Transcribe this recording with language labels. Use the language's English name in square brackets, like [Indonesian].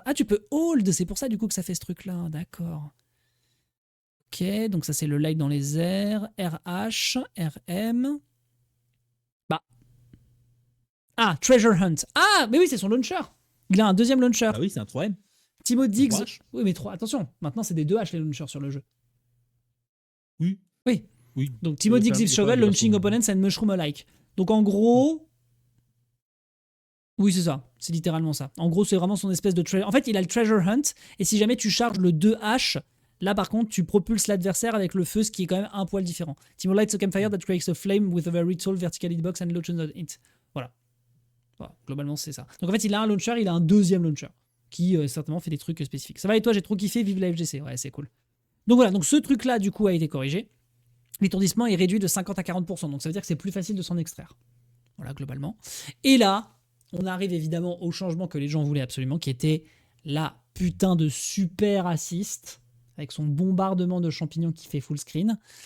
[French] Ah, tu peux hold, c'est pour ça du coup que ça fait ce truc-là, d'accord. Ok, donc ça c'est le light dans les airs, RH, RM. Bah. Ah, Treasure Hunt. Ah, mais oui, c'est son launcher. Il a un deuxième launcher. Ah oui, c'est un 3M. Timo Diggs. Oui, mais attention, maintenant c'est des 2H les launchers sur le jeu. Oui. [English] Donc Timo Diggs is shovel, launching opponents and mushroom alike. [French] Donc en gros. Oui, c'est ça. C'est littéralement ça. En gros, c'est vraiment son espèce de treasure. En fait, il a le Treasure Hunt. Et si jamais tu charges le 2H, là par contre, tu propulses l'adversaire avec le feu, ce qui est quand même un poil différent. [English] Timo lights a campfire that creates a flame with a very tall vertical hitbox and launches it. [French] Voilà. Globalement, c'est ça. Donc en fait, il a un launcher, il a un deuxième launcher qui certainement fait des trucs spécifiques. Ça va et toi, j'ai trop kiffé, vive la FGC. Ouais, c'est cool. Donc voilà, donc ce truc-là, du coup, a été corrigé. L'étourdissement est réduit de 50 à 40%. Donc ça veut dire que c'est plus facile de s'en extraire. Voilà, globalement. Et là, on arrive évidemment au changement que les gens voulaient absolument, qui était la putain de super assist, avec son bombardement de champignons qui fait full screen.